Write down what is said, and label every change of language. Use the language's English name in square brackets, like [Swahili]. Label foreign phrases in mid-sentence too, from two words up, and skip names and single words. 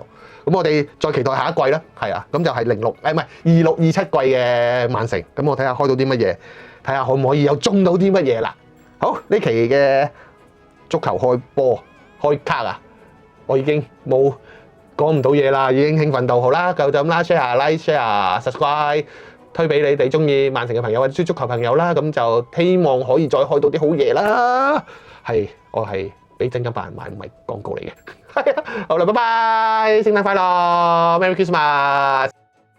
[Cantonese] 咁我哋再期待下一季啦，係啊，咁就係2627季嘅曼城。咁我睇下開到啲乜嘢，睇下可唔可以有中到啲乜嘢啦。好，呢期嘅足球開波開卡啊，我已經冇講唔到嘢啦，已經興奮到好啦，就咁啦 ， [English] share like share subscribe。 [Cantonese] 推俾你哋中意曼城嘅朋友或者足球朋友啦，咁就希望可以再開到啲好嘢啦。係，我係俾真金白銀買，唔係廣告嚟嘅。係啊，好啦，拜拜，聖誕快樂， [English] Merry Christmas。